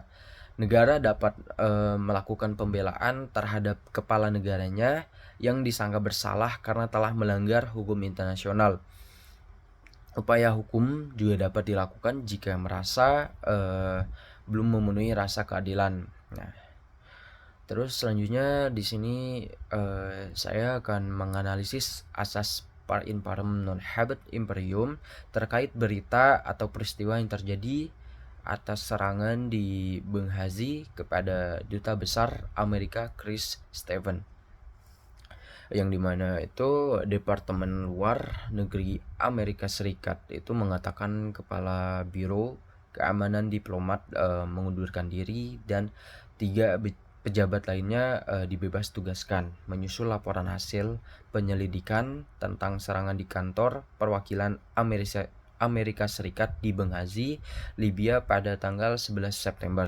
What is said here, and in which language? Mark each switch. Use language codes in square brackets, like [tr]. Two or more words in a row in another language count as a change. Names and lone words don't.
[id] Negara dapat melakukan pembelaan terhadap kepala negaranya yang disangka bersalah karena telah melanggar hukum internasional. Upaya hukum juga dapat dilakukan jika merasa belum memenuhi rasa keadilan. Nah, terus selanjutnya di sini saya akan menganalisis asas [la] par imparem non habet imperium [id] terkait berita atau peristiwa yang terjadi atas serangan di Benghazi kepada Duta Besar Amerika Chris Stevens, yang dimana itu Departemen Luar Negeri Amerika Serikat itu mengatakan kepala Biro Keamanan Diplomat mengundurkan diri dan 3 pejabat lainnya dibebas tugaskan menyusul laporan hasil penyelidikan tentang serangan di kantor perwakilan Amerika Serikat di Benghazi, Libya pada tanggal 11 September.